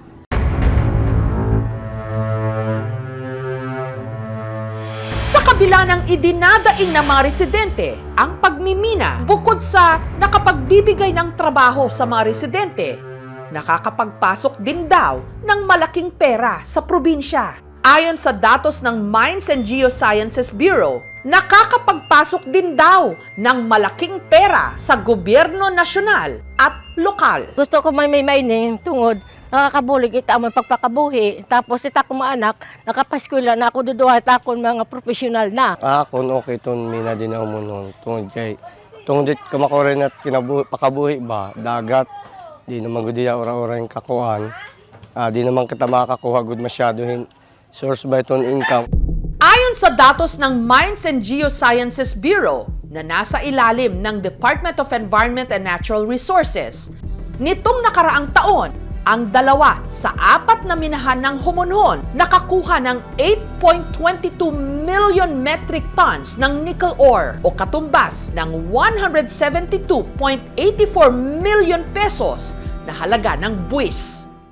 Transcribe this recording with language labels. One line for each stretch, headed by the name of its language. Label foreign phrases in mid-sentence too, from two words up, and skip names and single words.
Filipino: Sa kabila ng idinadaing ng mga residente, ang pagmimina bukod sa nakapagbibigay ng trabaho sa mga residente, nakakapagpasok din daw ng malaking pera sa probinsya. Ayon sa datos ng Mines and Geosciences Bureau, nakakapagpasok din daw ng malaking pera sa gobyerno nasyonal at lokal.
Waray: Gusto ko may mining tungod nakakabulig ita mo pagpakabuhi tapos ita ko maanak nakapaskwela na ako duduha ta kon mga professional na. Akon okay ton mina din ako mo tungod kay tungod kamakoren at pakabuhi ba dagat di naman gud diya ora-ora yung kakuhan. Di naman kita makakuha gud masyado source by ton income.
Filipino: Ayon sa datos ng Mines and Geosciences Bureau na nasa ilalim ng Department of Environment and Natural Resources, nitong nakaraang taon, ang 2 sa 4 na minahan ng Homonhon nakakuha ng 8.22 million metric tons ng nickel ore o katumbas ng 172.84 million pesos na halaga ng buwis.